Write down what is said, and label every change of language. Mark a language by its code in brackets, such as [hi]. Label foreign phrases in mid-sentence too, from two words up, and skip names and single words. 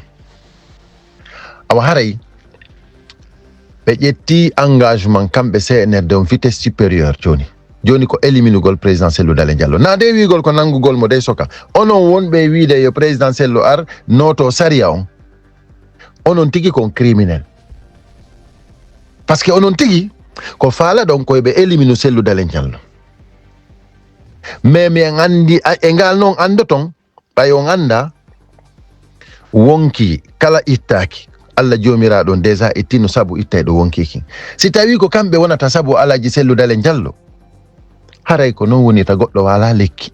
[ff] Awa haray ɓe ƴetti engagement kamɓe CNRD on [fr] vitesse supérieur [ff] joni ko éliminugol président Cellou Dalein Diallo. Na de wigol ko nangugol mo de soka, onon wonɓe wiide yo président Cellou ar noto saria on, onon tigi kon criminel. [fr] Parce que [ff] onon tigi ko faala ɗon koye ɓe éliminu Cellou Dalein Diallo. Mais mi andi e ngal noon andoton ɓay on anda wonki kala ittaki Allah jomiraɗon déjà ittino sabu ittay ɗo wonkiki. Si tawi ko kamɓe wonata sabu alaji Cellou Dalein Diallo, haray ko non woni ta goɗɗo wala lekki.